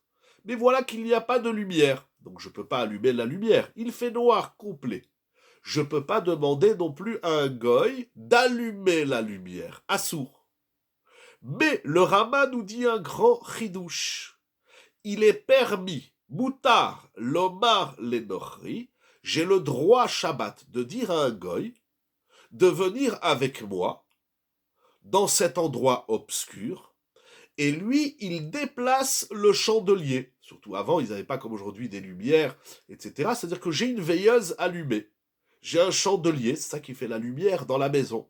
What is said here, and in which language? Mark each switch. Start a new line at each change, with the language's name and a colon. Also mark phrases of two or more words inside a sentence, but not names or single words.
French: Mais voilà qu'il n'y a pas de lumière, donc je ne peux pas allumer la lumière. Il fait noir complet. Je ne peux pas demander non plus à un goy d'allumer la lumière, assour. Mais le Rama nous dit un grand chidouche. Il est permis,
Hebrew: מותר, לומר לנכרי,
French: j'ai le droit Shabbat de dire à un goy de venir avec moi dans cet endroit obscur, et lui, il déplace le chandelier. Surtout avant, ils n'avaient pas comme aujourd'hui des lumières, etc. C'est-à-dire que j'ai une veilleuse allumée. J'ai un chandelier, c'est ça qui fait la lumière dans la maison.